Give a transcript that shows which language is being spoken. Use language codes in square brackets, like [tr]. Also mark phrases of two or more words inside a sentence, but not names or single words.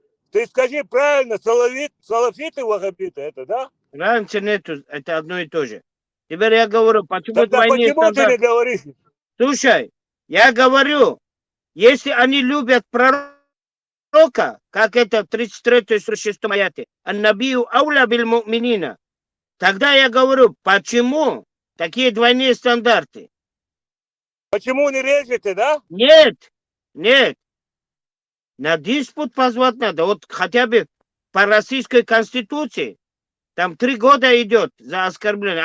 [ru] Ты скажи правильно, салафиты ваххабиты это, да? Разницы нету, это одно и то же. Теперь я говорю, почему Тогда двойные почему ты стандарты? не говоришь? Слушай, я говорю, если они любят пророка, как это в 33-36 аяте, [ar] «النبي أولى بالمؤمنين», [ru] тогда я говорю, почему такие двойные стандарты? Почему не режете, да? Нет, нет. На диспут позвать надо. Вот хотя бы по российской конституции. Там 3 года идет за оскорбление.